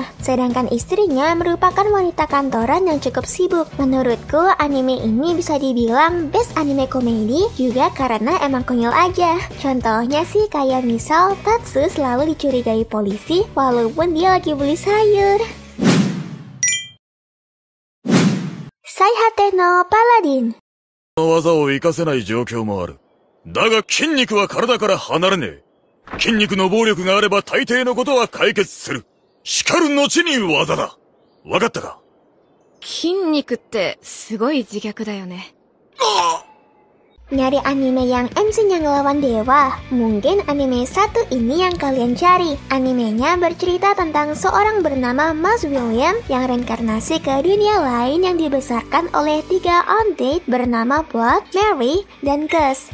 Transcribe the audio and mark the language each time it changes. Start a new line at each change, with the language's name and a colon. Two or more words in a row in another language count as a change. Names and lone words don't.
Indonesian: Sedangkan istrinya merupakan wanita kantoran yang cukup sibuk. Menurutku anime ini bisa dibilang best anime komedi juga karena emang konyol aja. Contohnya sih kayak misal Tatsu selalu dicurigai polisi walaupun dia lagi beli sayur. Saihate no Paladin.
Japanese: 技を活かせない状況もある。だが筋肉は体から離れねえ。筋肉の暴力があれば大抵のことは解決する。しかる後に技だ。わかったか？筋肉ってすごい自虐だよね。
Indonesian: Nyari anime yang MC-nya ngelawan dewa, mungkin anime satu ini yang kalian cari. Animenya bercerita tentang seorang bernama Mas William yang reinkarnasi ke dunia lain yang dibesarkan oleh 3 undead bernama Blood, Mary, dan Gus.